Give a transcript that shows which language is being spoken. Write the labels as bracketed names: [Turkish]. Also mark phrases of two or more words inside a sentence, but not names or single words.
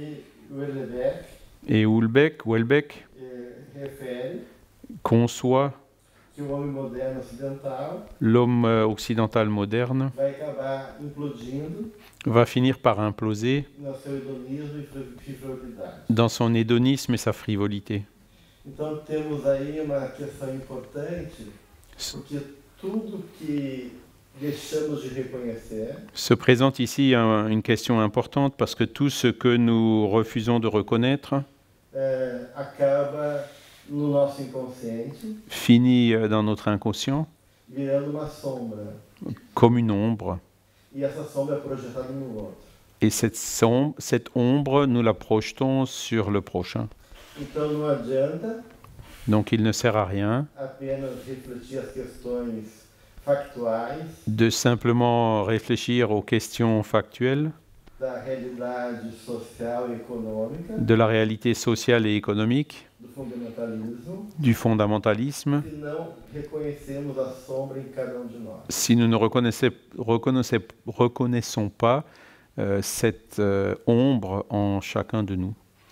[French] Et Houellebecq conçoit l'homme occidental moderne va finir par imploser dans son hédonisme et sa frivolité. [Portuguese] Então temos aí uma questão importante, porque tudo que deixamos de reconhecer [French] se présente ici une question importante parce que tout ce que nous refusons de reconnaître [Portuguese] acaba no nosso inconsciente, [French] finit dans notre inconscient [Portuguese] virando uma sombra, [French] comme une ombre. [Portuguese] E essa sombra é projetada no outro. [French] Et cette ombre, nous la projetons sur le prochain. [Portuguese] Então não adianta [French] Donc il ne sert à rien [Portuguese] apenas refletir as questões factuais [French] de simplement réfléchir aux questions factuelles [Portuguese] da realidade social e econômica, [French] de la réalité sociale et économique, du fondamentalisme, si nous ne reconnaissons pas cette ombre en chacun de nous.